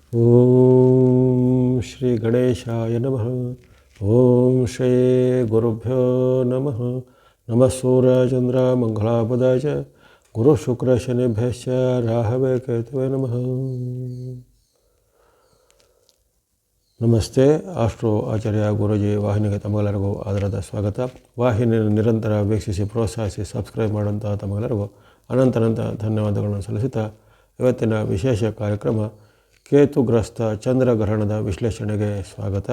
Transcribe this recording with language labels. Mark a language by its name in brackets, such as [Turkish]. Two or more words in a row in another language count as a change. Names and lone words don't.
[Sanskrit] ಓಂ ಶ್ರೀ ಗಣೇಶಾಯ ನಮಃ. ಓಂ ಶ್ರೀ ಗುರುಭ್ಯೋ ನಮಃ. ನಮಃ ಸೂರ್ಯಚಂದ್ರ ಮಂಗಳಾಪದಾಯ ಚ ಗುರು ಶುಕ್ರ ಶನಿಭ್ಯಶ್ಚ ರಾಹವೇ ಕೇತವೇ ನಮಃ. [Kannada] ನಮಸ್ತೆ. ಆಸ್ಟ್ರೋ ಆಚಾರ್ಯ ಗುರೂಜಿ ವಾಹಿನಿಗೆ ತಮಗೆಲ್ಲರಿಗೂ ಆದರದ ಸ್ವಾಗತ. ವಾಹಿನಿಯನ್ನು ನಿರಂತರ ವೀಕ್ಷಿಸಿ ಪ್ರೋತ್ಸಾಹಿಸಿ ಸಬ್ಸ್ಕ್ರೈಬ್ ಮಾಡುವಂಥ ತಮಗೆಲ್ಲರಿಗೂ ಅನಂತ ಧನ್ಯವಾದಗಳನ್ನು ಸಲ್ಲಿಸುತ್ತಾ ಇವತ್ತಿನ ವಿಶೇಷ ಕಾರ್ಯಕ್ರಮ ಕೇತುಗ್ರಸ್ತ ಚಂದ್ರಗ್ರಹಣದ ವಿಶ್ಲೇಷಣೆಗೆ ಸ್ವಾಗತ.